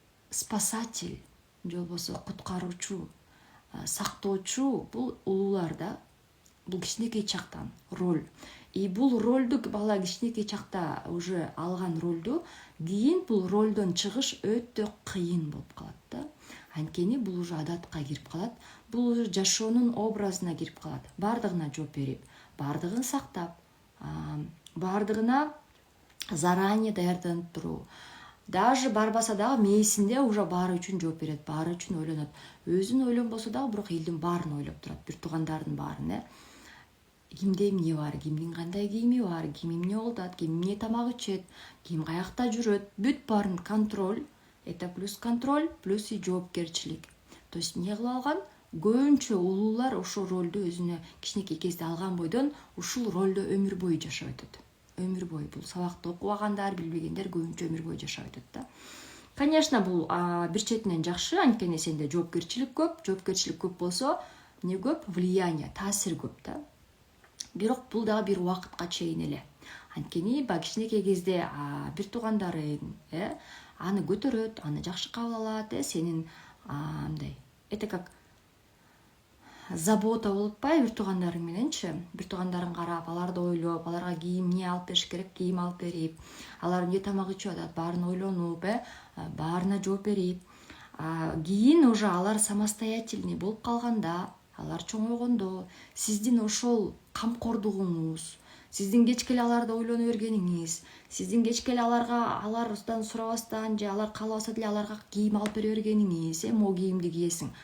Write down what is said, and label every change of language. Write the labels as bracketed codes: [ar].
[ky] Спасатель, же болбосо куткаруучу, сактоочу бул улуулар да. Бул кичинекей чактан роль. И бул ролду бала кичинекей чакта уже алган ролду кийин бул ролдон чыгыш өтө кыйын болуп калат да. Анткени бул уже адатка кирип калат, бул уже жашоонун образына кирип калат. Бардыгына жооп берип, бардыгын сактап, бардыгына заранее даярданып туруу. Даже барбаса дагы мээсинде уже баары үчүн жооп берет, баары үчүн ойлонот. Өзүн ойлонбосо дагы бирок элдин баарын ойлоп турат, бир туугандардын баарын, Кимде эмне бар, кимдин кандай кийими бар, ким эмне кылат, ким эмне тамак ичет, ким каякта жүрөт, бүт баарын контроль. [ru] Это плюс контроль, плюс и жоопкерчилик. То есть [ky] эмне кылып алган? Көбүнчө улуулар ошол ролду өзүнө кичинекей кезде алган бойдон ушул ролдо өмүр бою жашап өтөт. Өмүр бою бул сабакты окубагандар, билбегендер көбүнчө өмүр бою жашап өтөт да. Конечно, бул бир четинен жакшы, анткени сенде жоопкерчилик көп болсо, эмне көп? Влияние, таасир көп да. Бирок бул дагы бир убакытка чейин эле. Анткени кичинекей кезде бир туугандарың, аны көтөрөт, аны жакшы кабыл алат, сенин мындай. [ru] Это как забота [ky] болуп атпайбы бир туугандарың мененчи? Бир туугандарың карап, аларды ойлоп, аларга кийим эмне алып бериш керек, кийим алып берип, алар эмне тамак ичип атат, баарын ойлонуп, баарына жооп берип, кийин уже алар самостоятельный болуп калганда, алар чоңойгондо сиздин ошол камкордугуңуз, сиздин кечке эле аларды ойлоно бергениңиз, сиздин кечке эле алардан сурабастан же алар каалабаса деле аларга кийим алып бере бергениңиз, могу кийимди кийесиң.